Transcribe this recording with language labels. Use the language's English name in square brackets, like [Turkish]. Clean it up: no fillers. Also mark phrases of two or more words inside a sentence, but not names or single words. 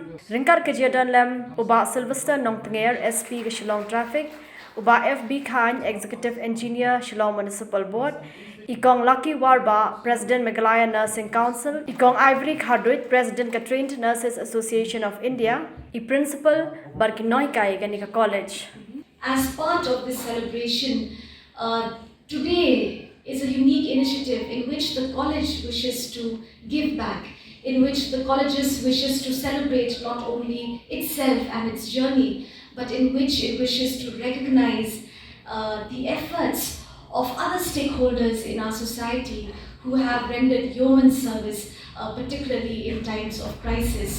[Khasi] Ringkar ke dan lem uba Sylvester Nong Tenger SP ke Shillong Traffic, uba FB Khan [English] Executive Engineer [Khasi] Shillong Municipal Board, ikong Lucky Warba President Meghalaya Nursing Council, ikong Ivory Khadrit President ke Trained Nurses Association of India, I Principal Barkinoy Kai Ganika College. [English] As part of this celebration, today is a unique initiative in which the college wishes to give back, in which the college wishes to celebrate not only itself and its journey, but in which it wishes to recognize the efforts of other stakeholders in our society who have rendered yeoman service, particularly in times of crisis.